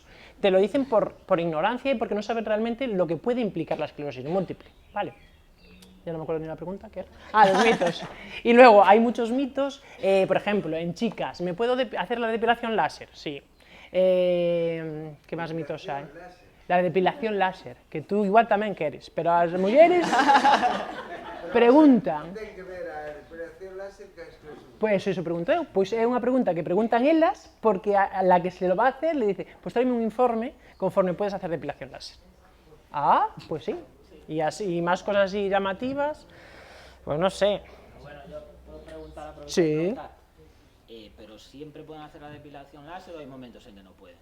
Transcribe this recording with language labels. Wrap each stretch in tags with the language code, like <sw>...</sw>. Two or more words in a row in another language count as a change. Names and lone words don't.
<es>Te lo dicen por ignorancia y porque no saben realmente lo que puede implicar la esclerosis múltiple, ¿vale? Ya no me acuerdo ni la pregunta, ¿qué era? Los mitos. Y luego hay muchos mitos, por ejemplo, en chicas, ¿me puedo hacer la depilación láser? Sí. ¿Qué más mitos hay? La depilación láser,</es> <gl>que tú igual tamén queres, pero as mulleres preguntan. Ten que ver a depilación láser que a esclerosis. Pois eso pregunto eu, pois é unha pregunta que preguntan elas, porque</gl> <es>a la que se lo va a hacer le dice,</es> <gl>pois tráeme un informe</gl> <es>conforme puedes hacer depilación láser.</es> <gl>Pois sí.</gl> <es>y así, más cosas así llamativas, pues no sé. Bueno, yo puedo preguntar a la Sí. pregunta. Pero siempre pueden hacer la depilación láser o hay momentos en que no pueden.</es>